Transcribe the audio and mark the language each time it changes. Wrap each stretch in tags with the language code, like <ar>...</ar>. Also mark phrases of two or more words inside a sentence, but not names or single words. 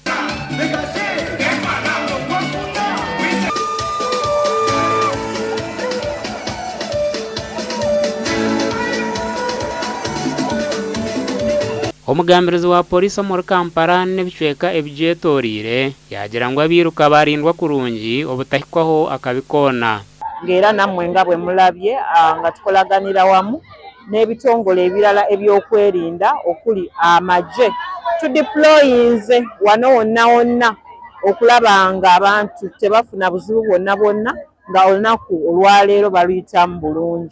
<nyn>Omugambirizi wa polisi omuri Kampala n'ebicweka ebigyetooriire yagira ngu abiiruka barindwa kurungi obutahikwaho akabi koona.</nyn> <lg>Ngera nammwe nga bwe mulabye nga tukolaganira wamu n'ebitongole ebirala ebyokwerinda okuli amagye tudeployinze wano wonna wonna okulaba nga abantu tebafuna buzibu bwonna bwonna nga olunaku olwaleero baluyitamu bulungi.</lg>